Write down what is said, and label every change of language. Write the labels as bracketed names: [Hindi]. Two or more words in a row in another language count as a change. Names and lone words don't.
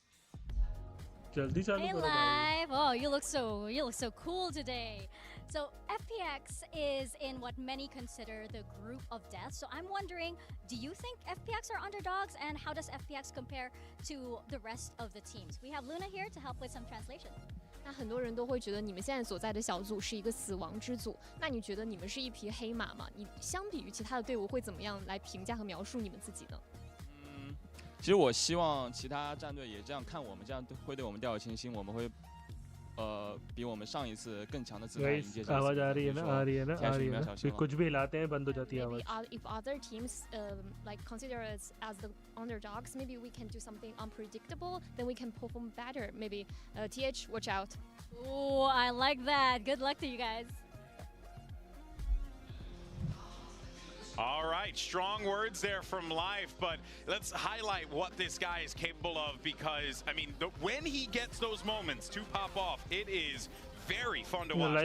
[English] Hey, Live! Oh, you look so cool today. So FPX is in what many consider the group of death. So I'm wondering, do you think FPX are underdogs, and how does FPX compare to the rest of the teams? We have Luna here to help with some translation. [Chinese] 那很多人都会觉得你们现在所在的小组是一个死亡之组，那你觉得你们是一匹黑马吗？你相比于其他的队伍会怎么样来评价和描述你们自己呢？其实我希望其他战队也这样看我们，这样会对我们掉以轻心，我们会比我们上一次更强的姿态迎接这一次。 [Hindi] आवाज आ रही है ना आ रही है ना आ रही है ना कुछ भी लाते हैं बंद हो जाती है आवाज। [English] If other teams like consider us as the underdogs, maybe we can do something unpredictable, then we can perform better. Maybe TH, watch out. Oh, I like that. Good luck to you guys. All right, strong words there from Life, but let's highlight what this guy is capable of, because, I mean, when he gets those moments to pop off, it is very fun to watch.